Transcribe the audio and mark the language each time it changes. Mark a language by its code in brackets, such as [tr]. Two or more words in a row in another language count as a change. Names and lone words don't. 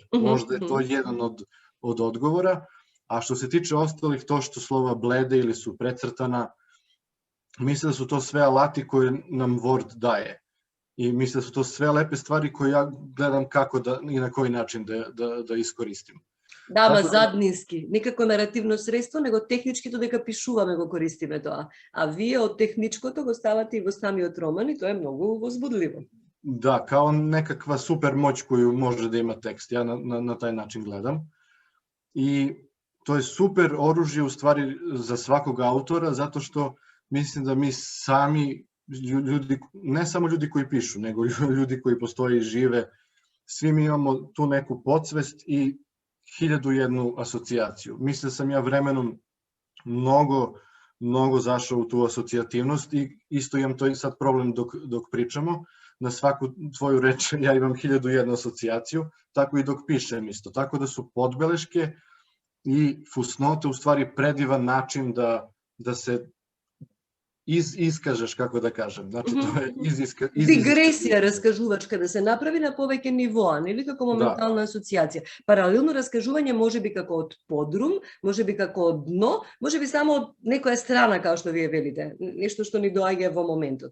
[sr] Možda je to jedan od odgovora. A što se tiče ostalih, to što slova blede ili su precrtana, mislim da su to sve alati koje nam Word daje. I mislim da su to sve lepe stvari koje ja gledam kako i na koji način da iskoristim. [mk] Да, ама заднински, некако наративно средство, него техничкито дека пишуваме го користиме тоа. А вие од техничкото го ставате и во самиот роман и тоа е многу возбудливо. [sr] Да, као некаква супер моќ коју може да има текст. Ја на тај начин гледам. [mk] И тоа е [sr] супер оружје у ствари за сваког автора, [mk] затоа што [sr] мислим да ми сами ljudi, ne samo ljudi koji pišu, nego ljudi koji postoje i žive, svi mi imamo tu neku podsvest i 1001 asocijaciju. Mislim da sam ja vremenom mnogo zašao u tu asocijativnost i isto imam to i sad problem dok pričamo. Na svaku tvoju reč ja imam 1001 asocijaciju, tako i dok pišem isto. Tako da su podbeleške i fusnote u stvari predivan način da se iskažeš, [mk] како да кажем. Значи тоа е дигресија раскажувачка да се направи на повеќе нивоа, нели како моментална асоциација. Паралелно раскажување можеби како од подрум, можеби како од дно, можеби само од некоја страна, како што вие велите, нешто што ни доаѓа во моментот.